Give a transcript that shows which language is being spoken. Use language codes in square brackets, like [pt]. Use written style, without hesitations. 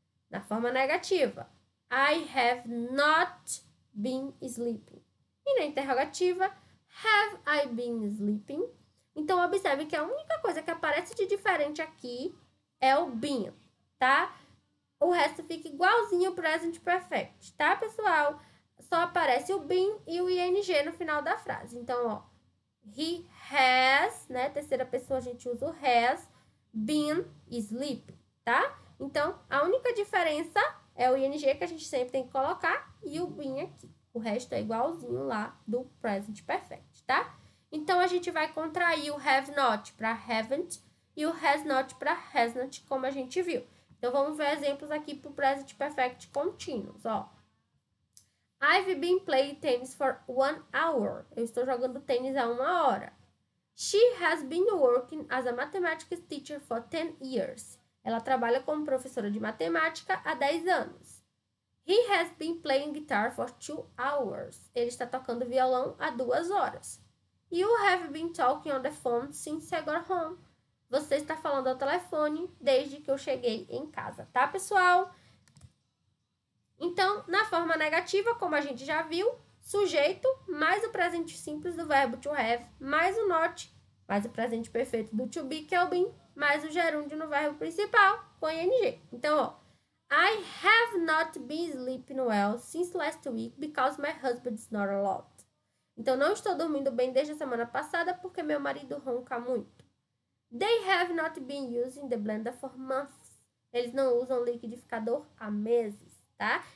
[pt] Na forma negativa, [en] I have not been sleeping. [pt] E na interrogativa, [en] have I been sleeping? [pt] Então, observe que a única coisa que aparece de diferente aqui é o been, tá? O resto fica igualzinho ao present perfect, tá, pessoal? Só aparece o been e o ing no final da frase. Então, ó, he has, né? Terceira pessoa a gente usa o has been sleeping, tá? Então, a única diferença é o ing que a gente sempre tem que colocar e o been aqui. O resto é igualzinho lá do present perfect, tá? Então, a gente vai contrair o have not para haven't e o has not para hasn't, como a gente viu. Então, vamos ver exemplos aqui para o present perfect continuous, ó. [en] I've been playing tennis for 1 hour. [pt] Eu estou jogando tênis há 1 hora. [en] She has been working as a mathematics teacher for 10 years. [pt] Ela trabalha como professora de matemática há 10 anos. [en] He has been playing guitar for 2 hours. [pt] Ele está tocando violão há 2 horas. [en] You have been talking on the phone since I got home. [pt] Você está falando ao telefone desde que eu cheguei em casa, tá, pessoal? Então, na forma negativa, como a gente já viu, sujeito mais o presente simples do verbo to have, mais o not, mais o presente perfeito do to be, que é o been, mais o gerúndio no verbo principal, com ing. [en] Então, ó, I have not been sleeping well since last week because my husband is not allowed. [pt] Então, não estou dormindo bem desde a semana passada porque meu marido ronca muito. [en] They have not been using the blender for months. [pt] Eles não usam liquidificador há meses, tá?